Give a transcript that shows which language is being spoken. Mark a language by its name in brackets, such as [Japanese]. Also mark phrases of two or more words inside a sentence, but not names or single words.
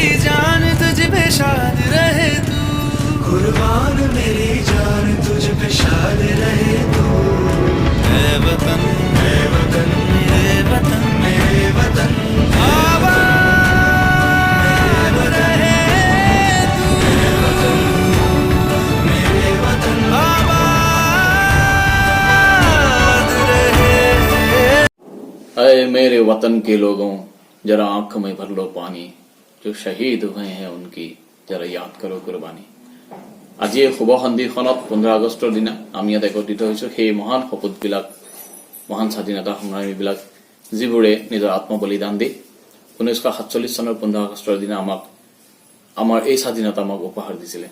[Hindi] जान तुझ पे शाद रहे तू, कुर्बान मेरी जान तुझ पे शाद रहे तू, है वतन मेरे वतन मेरे वतन आबाद रहे तू, मेरे वतन आबाद रहे। अरे मेरे वतन के लोगों, जरा आंख में भर लो पानी, जो शहीद हुए हैं उनकी जरा याद करो कुर्बानी। [Assamese] আজি এই শুভ সন্ধিখনত 15 আগষ্টৰ দিনা আমি ইয়াত একত্ৰিত হৈছো সেই মহান সপোতবিলাক, মহান স্বাধীনতা সংগ্ৰামীবিলাক যিবোৰে নিজৰ আত্মবলিদান দি 1947 চনৰ 15 আগষ্টৰ দিনা আমাৰ এই স্বাধীনতা আমাক উপহাৰ দিছিলে।